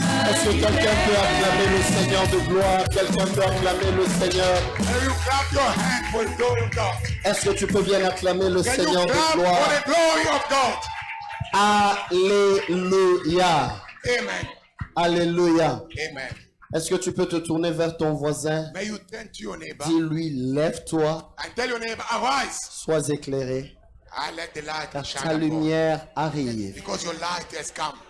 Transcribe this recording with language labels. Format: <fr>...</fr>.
<fr>Est-ce que quelqu'un peut acclamer le Seigneur de gloire? Quelqu'un peut acclamer le Seigneur?</fr> <en>Can you clap your hand for the glory of God?</en> <fr>Est-ce que tu peux bien acclamer le</fr> <en>Can you</en> <fr>Seigneur</fr> <en>clap</en> <fr>de</fr> <en>for</en> <fr>gloire?</fr> <en>the glory of God?</en> <fr>Alléluia.</fr> <en>Amen.</en> <fr>Alléluia.</fr> <en>Amen.</en> <fr>Est-ce que tu peux te tourner vers ton voisin?</fr> <en>May you turn to your neighbor</en> <fr>Dis-lui, lève-toi,</fr> <en>and tell your neighbor, arise.</en> <fr>sois éclairé,</fr> <en>I let the light</en> <fr>car</fr> <en>shine</en> <fr>ta</fr> <en>upon you.</en> <fr>lumière arrive.</fr> <en>Because your light has come.</en>